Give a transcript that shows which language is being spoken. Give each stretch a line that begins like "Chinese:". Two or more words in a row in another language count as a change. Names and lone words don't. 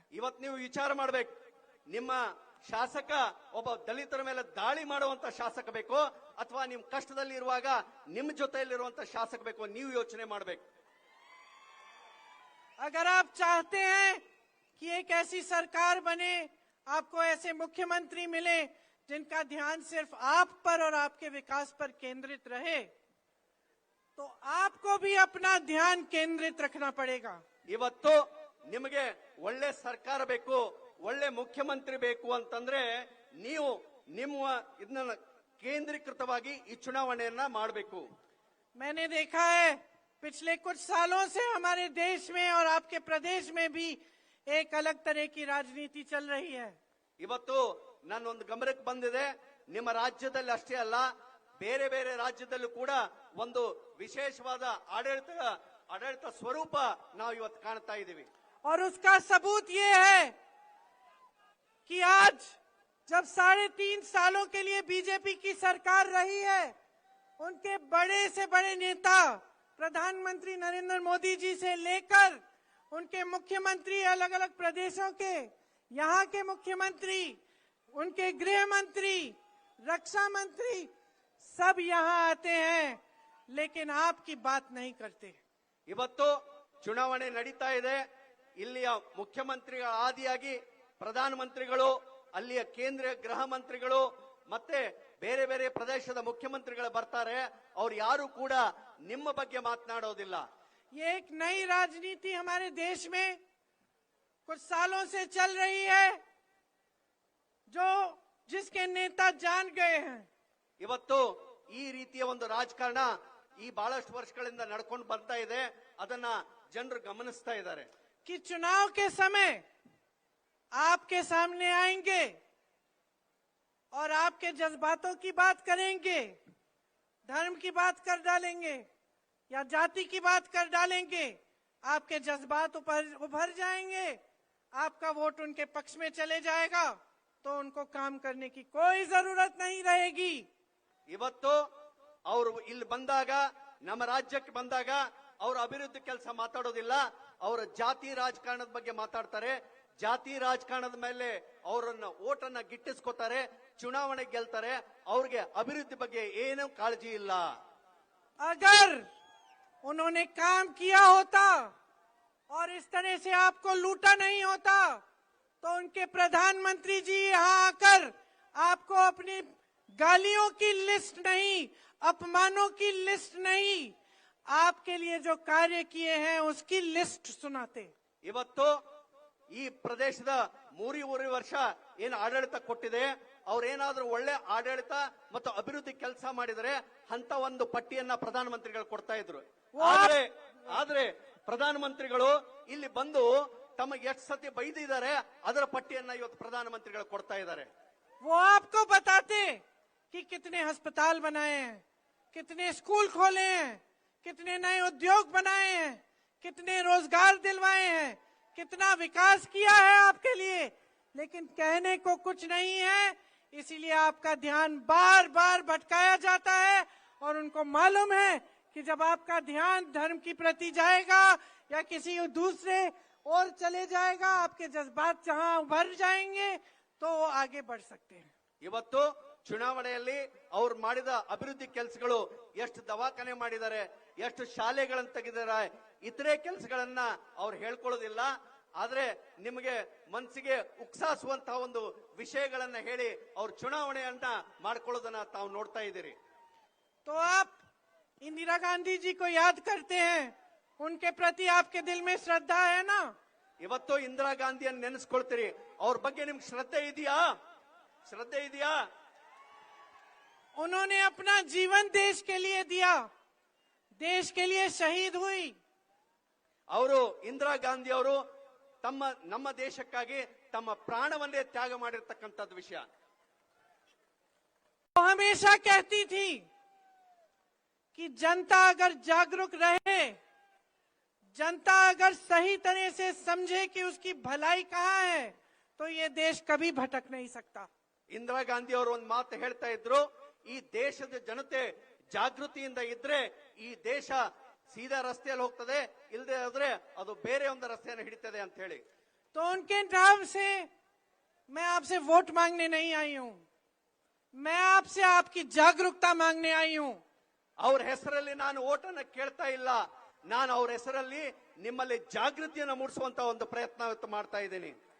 Kannada: ಇವತ್ತು ನೀವು ವಿಚಾರ ಮಾಡ್ಬೇಕು, ನಿಮ್ಮ ಶಾಸಕ ಒಬ್ಬ ದಲಿತರ ಮೇಲೆ ದಾಳಿ ಮಾಡುವಂತ ಶಾಸಕ ಬೇಕೋ ಅಥವಾ ನಿಮ್ ಕಷ್ಟದಲ್ಲಿ ಇರುವಾಗ ನಿಮ್ ಜೊತೆಯಲ್ಲಿರುವಂತ ಶಾಸಕ ಬೇಕೋ, ನೀವು ಯೋಚನೆ ಮಾಡ್ಬೇಕು.
Hindi: अगर आप चाहते हैं कि एक ऐसी सरकार बने, आपको ऐसे मुख्यमंत्री मिले जिनका ध्यान सिर्फ आप पर और आपके विकास पर केंद्रित रहे, तो आपको भी अपना ध्यान केंद्रित रखना पड़ेगा।
Kannada: ಇವತ್ತು ನಿಮಗೆ ಒಳ್ಳೆ ಸರ್ಕಾರ ಬೇಕು, ಒಳ್ಳೆ ಮುಖ್ಯಮಂತ್ರಿ ಬೇಕು ಅಂತಂದ್ರೆ ನೀವು ನಿಮ್ಮ ಇದನ್ನ ಕೇಂದ್ರೀಕೃತವಾಗಿ ಈ ಚುನಾವಣೆಯನ್ನ ಮಾಡಬೇಕು.
Hindi: मैंने देखा है पिछले कुछ सालों से हमारे देश में और आपके प्रदेश में भी एक अलग तरह की राजनीति चल रही है।
Kannada: ಇವತ್ತು ನನ್ನೊಂದು ಗಮನಕ್ಕೆ ಬಂದಿದೆ, ನಿಮ್ಮ ರಾಜ್ಯದಲ್ಲಿ ಅಷ್ಟೇ ಅಲ್ಲ ಬೇರೆ ಬೇರೆ ರಾಜ್ಯದಲ್ಲೂ ಕೂಡ ಒಂದು ವಿಶೇಷವಾದ ಆಡಳಿತ ಸ್ವರೂಪ ನಾವು ಇವತ್ತು ಕಾಣ್ತಾ ಇದ್ದೀವಿ.
Hindi: और उसका सबूत ये है कि आज जब 3.5 सालों के लिए बीजेपी की सरकार रही है, उनके बड़े से बड़े नेता प्रधानमंत्री नरेंद्र मोदी जी से लेकर उनके मुख्यमंत्री, अलग अलग प्रदेशों के, यहाँ के मुख्यमंत्री, उनके गृह मंत्री, रक्षा मंत्री, सब यहाँ आते हैं, लेकिन आपकी बात नहीं करते।
Kannada: ಇವತ್ತು ಚುನಾವಣೆ ನಡೀತಾ ಇದೆ, ಇಲ್ಲಿಯ ಮುಖ್ಯಮಂತ್ರಿಗಳ ಆದಿಯಾಗಿ ಪ್ರಧಾನಮಂತ್ರಿಗಳು, ಅಲ್ಲಿಯ ಕೇಂದ್ರೀಯ ಗೃಹ ಮಂತ್ರಿಗಳು ಮತ್ತೆ ಬೇರೆ ಬೇರೆ ಪ್ರದೇಶದ ಮುಖ್ಯಮಂತ್ರಿಗಳು ಬರ್ತಾರೆ. ಅವ್ರು ಯಾರು ಕೂಡ ನಿಮ್ಮ ಬಗ್ಗೆ ಮಾತನಾಡೋದಿಲ್ಲ.
Hindi: ये एक नई राजनीति हमारे देश में कुछ सालों से चल रही है, जिसके नेता जान गए हैं।
Kannada: ಇವತ್ತು ಈ ರೀತಿಯ ಒಂದು ರಾಜಕಾರಣ ಈ ಬಹಳಷ್ಟು ವರ್ಷಗಳಿಂದ ನಡ್ಕೊಂಡು ಬರ್ತಾ ಇದೆ, ಅದನ್ನ ಜನರು ಗಮನಿಸ್ತಾ ಇದ್ದಾರೆ.
Hindi: कि चुनाव के समय आपके सामने आएंगे और आपके जज्बातों की बात करेंगे, धर्म की बात कर डालेंगे या जाति की बात कर डालेंगे, आपके जज्बात उभर जाएंगे, आपका वोट उनके पक्ष में चले जाएगा, तो उनको काम करने की कोई जरूरत नहीं रहेगी।
Kannada: ಇವತ್ತು ಅವರು ಇಲ್ಲಿ ಬಂದಾಗ, ನಮ್ಮ ರಾಜ್ಯಕ್ಕೆ ಬಂದಾಗ ಅವರು ಅಭಿವೃದ್ಧಿ ಕೆಲಸ ಮಾತಾಡೋದಿಲ್ಲ, ಅವರ ಜಾತಿ ರಾಜಕಾರಣದ ಬಗ್ಗೆ ಮಾತಾಡ್ತಾರೆ. ಜಾತಿ ರಾಜಕಾರಣದ ಮೇಲೆ ಅವರನ್ನ ಓಟನ್ನ ಗಿಟ್ಟಿಸ್ಕೊತಾರೆ, ಚುನಾವಣೆ ಗೆಲ್ತಾರೆ, ಅವ್ರಿಗೆ ಅಭಿವೃದ್ಧಿ ಬಗ್ಗೆ ಏನೂ ಕಾಳಜಿ ಇಲ್ಲ.
Hindi: अगर उन्होंने काम किया होता और इस तरह से आपको लूटा नहीं होता, तो उनके प्रधानमंत्री जी यहाँ आकर आपको अपनी गालियों की लिस्ट नहीं, अपमानों की लिस्ट नहीं, आपके लिए जो कार्य किए हैं उसकी लिस्ट सुनाते।
Kannada: ಇವತ್ತು ಈ ಪ್ರದೇಶದ 3.5 ವರ್ಷ ಏನು ಆಡಳಿತ ಕೊಟ್ಟಿದೆ, ಅವ್ರೇನಾದ್ರೂ ಒಳ್ಳೆ ಆಡಳಿತ ಮತ್ತು ಅಭಿವೃದ್ಧಿ ಕೆಲಸ ಮಾಡಿದರೆ ಅಂತ ಒಂದು ಪಟ್ಟಿಯನ್ನ ಪ್ರಧಾನಮಂತ್ರಿಗಳು ಕೊಡ್ತಾ ಇದ್ರು. ಆದ್ರೆ ಪ್ರಧಾನಮಂತ್ರಿಗಳು ಇಲ್ಲಿ ಬಂದು ತಮಗೆ ಎಷ್ಟು ಸತಿ ಬೈದಿದ್ದಾರೆ ಅದರ ಪಟ್ಟಿಯನ್ನ ಇವತ್ತು ಪ್ರಧಾನಮಂತ್ರಿಗಳು ಕೊಡ್ತಾ ಇದ್ದಾರೆ.
Hindi: वो आपको बताते कि कितने अस्पताल बनाए हैं, कितने स्कूल खोले हैं, कितने नए उद्योग बनाए हैं, कितने रोजगार दिलवाए हैं, कितना विकास किया है आपके लिए, लेकिन कहने को कुछ नहीं है। इसीलिए आपका ध्यान बार बार भटकाया जाता है और उनको मालूम है कि जब आपका ध्यान धर्म की प्रति जाएगा या किसी दूसरे और चले जाएगा, आपके जज्बात जहां उभर जाएंगे तो वो आगे बढ़ सकते हैं।
Kannada: ಇವತ್ತು ಚುನಾವಣೆಯಲ್ಲಿ ಅವ್ರು ಮಾಡಿದ ಅಭಿವೃದ್ಧಿ ಕೆಲಸಗಳು, ಎಷ್ಟು ದವಾಖಾನೆ ಮಾಡಿದ್ದಾರೆ, ಎಷ್ಟು ಶಾಲೆಗಳನ್ನು ತೆಗೆದಿದ್ದಾರೆ, ಇತರೆ ಕೆಲಸಗಳನ್ನ ಅವ್ರು ಹೇಳ್ಕೊಳ್ಳೋದಿಲ್ಲ. ಆದ್ರೆ ನಿಮಗೆ ಮನಸ್ಸಿಗೆ ಉಕ್ಸಾಸುವಂತಹ ಒಂದು ವಿಷಯಗಳನ್ನ ಹೇಳಿ ಅವ್ರ ಚುನಾವಣೆಯನ್ನ ಮಾಡ್ಕೊಳ್ಳೋದನ್ನ ತಾವು ನೋಡ್ತಾ ಇದ್ದೀರಿ.
Hindi: तो आप इंदिरा गांधी जी को याद करते हैं, उनके प्रति आपके दिल में श्रद्धा है ना?
Kannada: ಇವತ್ತು ಇಂದಿರಾ ಗಾಂಧಿಯನ್ನು ನೆನೆಸ್ಕೊಳ್ತೀರಿ, ಅವ್ರ ಬಗ್ಗೆ ನಿಮ್ಗೆ ಶ್ರದ್ಧೆ ಇದೆಯಾ? ಶ್ರದ್ಧೆ ಇದೆಯಾ?
Hindi: उन्होंने अपना जीवन देश के लिए दिया, देश के लिए शहीद हुई।
Kannada: ಅವರು ಇಂದಿರಾ ಗಾಂಧಿ ಅವರು ನಮ್ಮ ದೇಶಕ್ಕಾಗಿ ತಮ್ಮ ಪ್ರಾಣವನ್ನೇ ತ್ಯಾಗ ಮಾಡಿರ್ತಕ್ಕಂಥದ್ದು ವಿಷಯ.
Hindi: वो हमेशा कहती थी कि जनता अगर जागरूक रहे, जनता अगर सही तरह से समझे कि उसकी भलाई कहाँ है, तो ये देश कभी भटक नहीं सकता।
Kannada: ಇಂದಿರಾ ಗಾಂಧಿ ಅವರು ಒಂದು ಮಾತು ಹೇಳ್ತಾ ಇದ್ರು, ಈ ದೇಶದ ಜನತೆ ಜಾಗೃತಿಯಿಂದ ಇದ್ರೆ ಈ ದೇಶ ಸೀದಾ ರಸ್ತೆಯಲ್ಲಿ ಹೋಗ್ತದೆ, ಇಲ್ಲದೆ ಆದ್ರೆ ಅದು ಬೇರೆ ಒಂದು ರಸ್ತೆಯನ್ನು ಹಿಡಿತದೆ ಅಂತ ಹೇಳಿ.
Hindi: तो उनके नाम से मैं आपसे वोट मांगने नहीं आई हूं, मैं आपसे आपकी जागरूकता मांगने आई हूं.
Kannada: ಅವ್ರ ಹೆಸರಲ್ಲಿ ನಾನು ಓಟನ್ನ ಕೇಳ್ತಾ ಇಲ್ಲ, ನಾನು ಅವ್ರ ಹೆಸರಲ್ಲಿ ನಿಮ್ಮಲ್ಲಿ ಜಾಗೃತಿಯನ್ನು ಮೂಡಿಸುವಂತ ಒಂದು ಪ್ರಯತ್ನ ಇವತ್ತು ಮಾಡ್ತಾ ಇದ್ದೀನಿ.